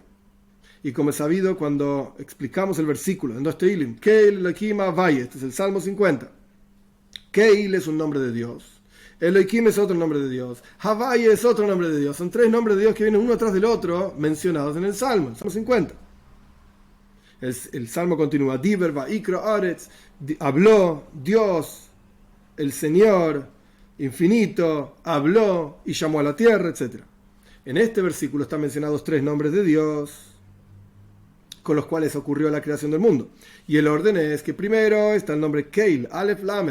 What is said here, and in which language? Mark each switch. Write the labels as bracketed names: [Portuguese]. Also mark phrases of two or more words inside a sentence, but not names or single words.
[Spanish] Y como es sabido cuando explicamos el versículo en Dos Teilim, Keil Elohim Havai, este es el Salmo 50. Keil es un nombre de Dios. Elohim es otro nombre de Dios. Havai es otro nombre de Dios. Son tres nombres de Dios que vienen uno atrás del otro mencionados en el Salmo 50. El Salmo continúa. [Hebrew] דיבר ויקרא ארץ. [Spanish] Habló Dios, el Señor infinito, habló y llamó a la tierra, etc. En este versículo están mencionados tres nombres de Dios con los cuales ocurrió la creación del mundo. Y el orden es que primero está el nombre Keil, [Hebrew] אלף למד.